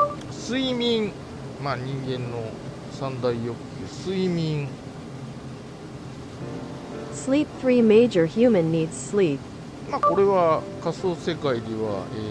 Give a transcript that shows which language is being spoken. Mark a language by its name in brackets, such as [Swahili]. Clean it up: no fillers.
[Japanese] 睡眠、まあ人間の三大欲求、睡眠。 [English] Sleep. 3 major human needs sleep. [Japanese] まあこれは仮想世界では、